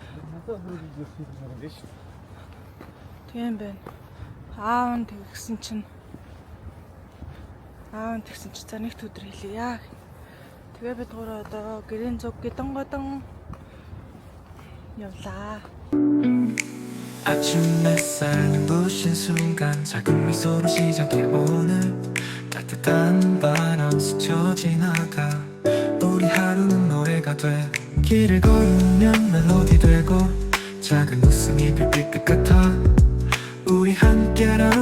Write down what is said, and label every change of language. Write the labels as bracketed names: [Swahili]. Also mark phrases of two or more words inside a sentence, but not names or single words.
[Mongolian] Тийм байна. Аав тэгсэн чинь за нэгд өдөр хэлье. Тэгээ бид гурав одоо гэрийн зүг гидэн годон явлаа. [Korean] 아침 햇살 부신 순간 작은 미소로 시작해 오늘 따뜻한 바람 스쳐 지나가 우리 하루는 노래가 돼 길을 걸으면 멜로디 되고 작은 웃음이 빌빌 것 같아 우리 함께라면